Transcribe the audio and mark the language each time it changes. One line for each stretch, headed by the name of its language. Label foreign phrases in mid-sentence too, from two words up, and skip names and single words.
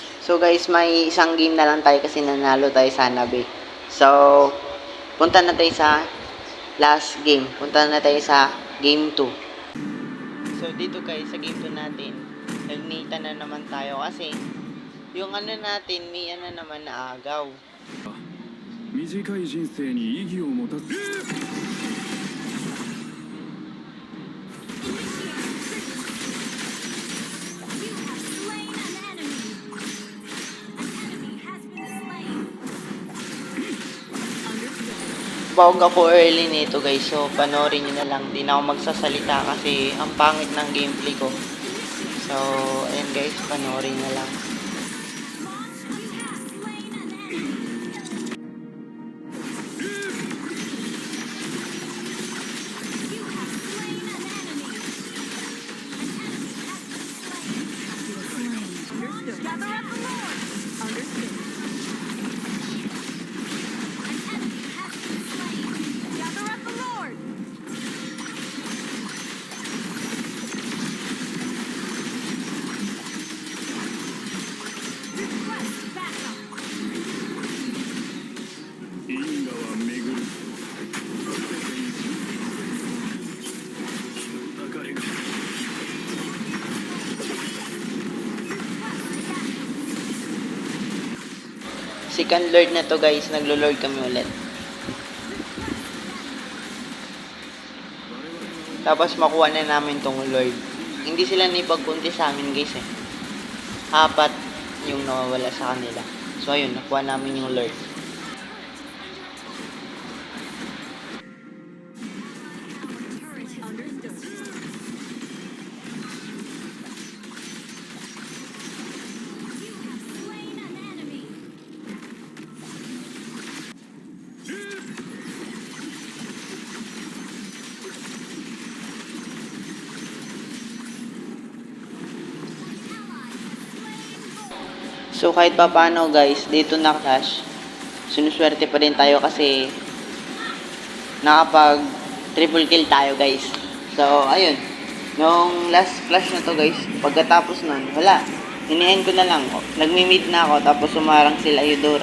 Filipino: So guys, may isang game na lang tayo kasi nanalo tayo sa Hanabi. So, punta na tayo sa last game. Punta na tayo sa game 2. So dito guys, sa game 2 natin, nagnita na naman tayo kasi yung ano natin, may ano naman na agaw.
Japanese: 短い人生に意義を持たす
Filipino: Bawag ako early nito guys, so panoorin nyo na lang. Di na ako magsasalita kasi ang pangit ng gameplay ko. So, ayan guys, panoorin na lang.
English: Gather up the Lord. Understood. An enemy has been slain. Gather up the Lord. Request backup. 因果は巡る流れが Second lord
Filipino: na to guys, naglo-lord kami ulit. Tapos makuha na namin tong lord. Hindi sila naipagkunti sa amin guys eh. 4 yung nawawala sa kanila. So ayun, nakuha namin yung lord.
English: Understood. You have slain an enemy.
Filipino: So kahit pa paano guys, dito na clash, sinuswerte pa rin tayo kasi nakapag
English: triple kill
Filipino: tayo guys. So ayun, nung
English: last clash
Filipino: na to guys, pagkatapos nun, wala, hinihin ko na lang, nagmi-mid na ako tapos sumarang sila Eudora.